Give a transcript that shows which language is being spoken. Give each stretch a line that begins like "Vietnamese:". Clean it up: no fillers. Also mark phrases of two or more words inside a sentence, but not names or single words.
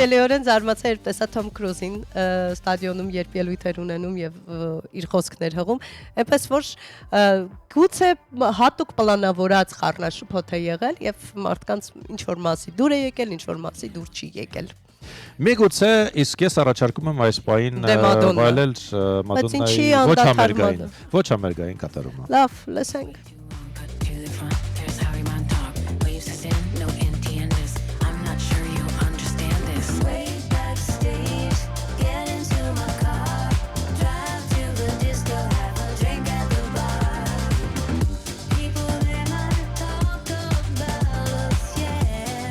Armenian: հաճելիորեն զարմացա երբ տեսա Թոմ Քրուզին ստադիոնում երբ ելույթեր ունենում եւ իր խոսքներ հղում, այնպես որ գուցե հատուկ պլանավորած խառնաշփոթ է եղել եւ մարդկանց ինչ որ մասի դուր է եկել, ինչ որ մասի դուր չի եկել։ Միգուցե իսկ ես առաջարկում եմ այս պահին Դե Մադոննա։ վայելել Բայց ինչի Մադոննայի ոչ անդադար ամերիկային, Մադոննա։ ոչ ամերիկային կատարումը։ Լավ, լսենք։
English: To the front, there's Harry Montauk. Waves us in,
Spanish: no entiendes.
English: I'm not sure you understand this. Way backstage, get into my car, drive to the disco, have a drink at the bar. People they might talk about us, yeah.